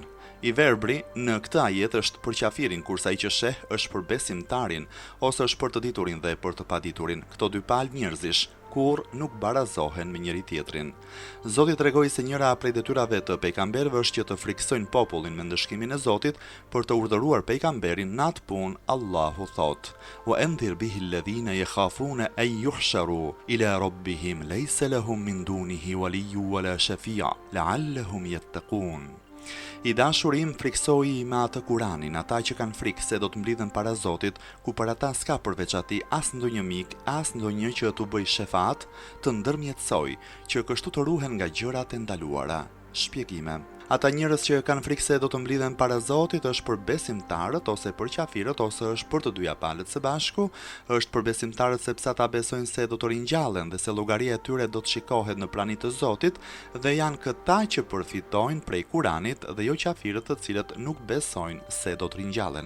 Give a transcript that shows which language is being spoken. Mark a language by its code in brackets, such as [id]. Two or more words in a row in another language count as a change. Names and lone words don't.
[sq] I verbri në këtë ajet është për qafirin, kurse ai që sheh është për besimtarin, ose është për të diturin dhe për të paditurin. Këto dy palë njerëzish kur nuk barazohen me njëri tjetrin. Zoti tregoi se njëra prej detyrave të pejgamberëve është që të friksojnë popullin me ndëshkimin e Zotit për të urdhëruar pejgamberin në atë punë. Allahu thot: [ar] "وأنذر به الذين يخافون أن يحشروا إلى ربهم ليس لهم من دونه ولي ولا شفيع لعلهم يتقون." [sq] I dashurim friksoi me atë Kuranin ata që kanë frikë se do të mblidhen para Zotit, ku për ata s'ka përveç atij as ndonjë mik, as ndonjë që t'u bëj shefat, të ndërmjetësoj, që kështu të ruhen nga gjërat e ndaluara. Shpjegime. Ata njerëz që kanë frikë se do të mblidhen para Zotit është për besimtarët ose për qafirët ose është për të dyja palët së bashku, është për besimtarët sepse ata besojnë se do të ringjallen dhe se llogaria e tyre do të shikohet në praninë të Zotit dhe janë këta që përfitojnë prej Kuranit dhe jo qafirët të cilët nuk besojnë se do të ringjallen.